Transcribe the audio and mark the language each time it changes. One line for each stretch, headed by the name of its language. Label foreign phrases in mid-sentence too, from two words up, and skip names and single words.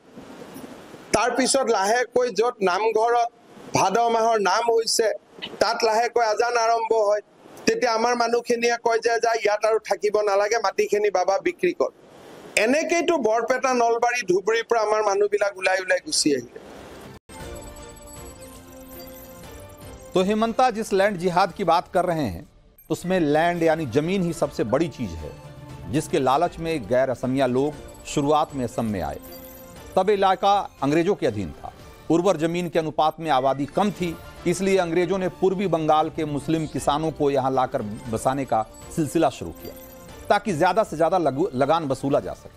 Assamese: তাৰপিছত লাহেকৈ য'ত নামঘৰত ভাদ মাহৰ নাম হৈছে তাত লাহেকৈ আজান আৰম্ভ হয়। তেতিয়া আমাৰ মানুহখিনিয়ে কয় যে যা ইয়াত আৰু থাকিব নালাগে, মাটিখিনি বাবা বিক্ৰী কৰ। এনেকেইতো বৰপেটা, নলবাৰী, ধুবুৰীৰ পৰা আমাৰ মানুহবিলাক ওলাই ওলাই গুচি আহিলে।
Hindi: तो हिमंता जिस लैंड जिहाद की बात कर रहे हैं उसमें लैंड यानी जमीन ही सबसे बड़ी चीज है, जिसके लालच में गैर असमिया लोग शुरुआत में असम में आए। तब इलाका अंग्रेजों के अधीन था। उर्वर जमीन के अनुपात में आबादी कम थी, इसलिए अंग्रेजों ने पूर्वी बंगाल के मुस्लिम किसानों को यहां लाकर बसाने का सिलसिला शुरू किया ताकि ज्यादा से ज्यादा लगान वसूला जा सके।